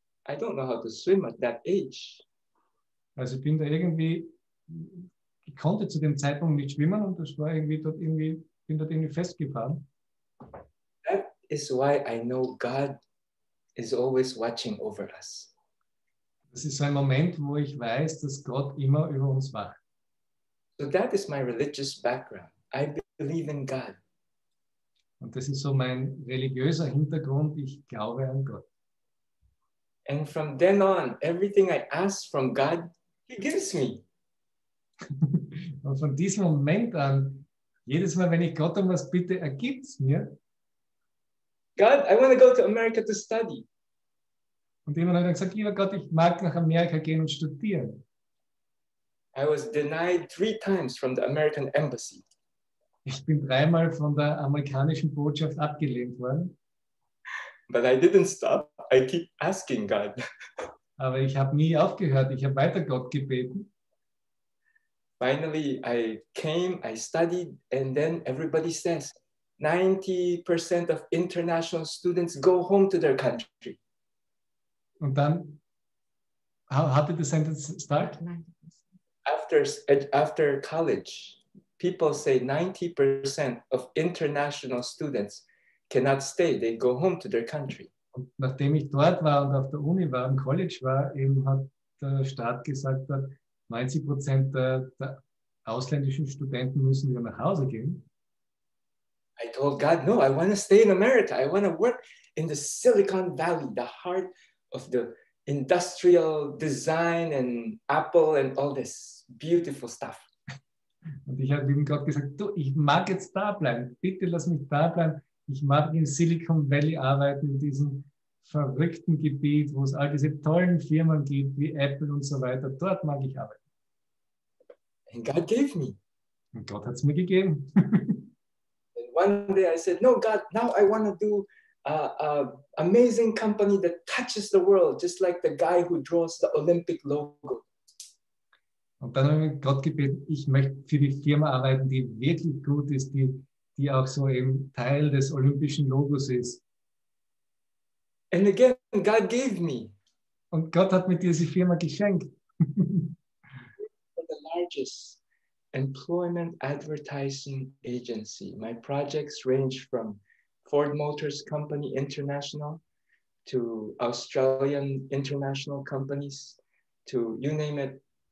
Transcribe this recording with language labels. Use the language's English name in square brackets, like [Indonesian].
[English] I don't know how to swim at that age. [German] Also ich bin da irgendwie, ich konnte zu dem Zeitpunkt nicht schwimmen und das war irgendwie bin dort irgendwie festgefahren. [English] That is why I know God is always watching over us. [German] Das ist so ein Moment, wo ich weiß, dass Gott immer über uns wacht. [English] So that is my religious background. I believe in God. [German] Und das ist so mein religiöser Hintergrund. Ich glaube an Gott. [English] And from then on, everything I ask from God, He gives me. [German] Und von diesem Moment an, jedes Mal, wenn ich Gott um was bitte, er gibt es mir. [English] God, I want to go to America to study. [German] Und immer habe ich gesagt, lieber Gott, ich mag nach Amerika gehen und studieren. [English] I was denied 3 times from the American embassy. [German] Ich bin 3-mal von der amerikanischen Botschaft abgelehnt worden. [English] But I didn't stop. I keep asking God. [German] Aber ich habe nie aufgehört. Ich habe weiter Gott gebeten. [English] Finally, I came, I studied, and then everybody says 90% of international students go home to their country. [German] Und dann, [English] how did the sentence start? After college, people say 90% of international students cannot stay. They go home to their country. [German] Und nachdem ich dort war und auf der Uni war, im College war, eben hat der Staat gesagt, 90% der ausländischen Studenten müssen wieder nach Hause gehen. [English] I told God, no, I want to stay in America. I want to work in the Silicon Valley, the heart of the industrial design and Apple and all this beautiful stuff. [German] Und ich habe ihm Gott gesagt, du, ich mag jetzt da bleiben. Bitte lass mich da bleiben. Ich mag in Silicon Valley arbeiten, in diesem verrückten Gebiet, wo es all diese tollen Firmen gibt, wie Apple und so weiter. Dort mag ich arbeiten. [English] And God gave me. [German] Und Gott hat es mir gegeben. [English] And one day I said, no, God, now I want to do amazing company that touches the world, just like the guy who draws the Olympic logo. [German] Und dann habe ich mit Gott gebeten, ich möchte für die Firma arbeiten, die wirklich gut ist, die auch so eben Teil des olympischen Logos ist. [English] And again, God gave me [German] Und Gott hat mir diese Firma geschenkt. [English] the largest employment advertising agency. My projects range from Ford Motors Company International to Australian international companies to you name it.